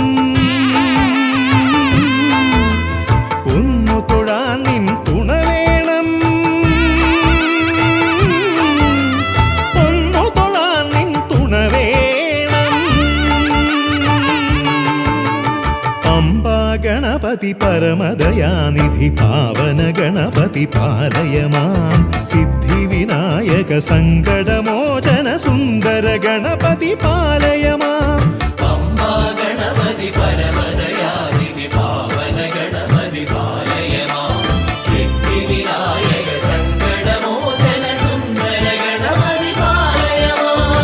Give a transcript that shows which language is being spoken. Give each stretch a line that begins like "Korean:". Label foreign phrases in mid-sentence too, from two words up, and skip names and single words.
Malayalam: ഒന്നു തൊഴാൻ നിൻ തുണ വേണം
Sanskrit: ഒന്നു തൊഴാൻ നിൻ തുണ വേണം പമ്പാ ഗണപതി परमदयानिधि पावन गणपति पालय मां सिद्धिविनायक सङ्कटमोचन सुन्दर गणपति पालय मां पम्बा गणपति परमदयानिधि पावन गणपति पालय मां सिद्धिविनायक सङ्कटमोचन सुन्दर गणपति पालय मां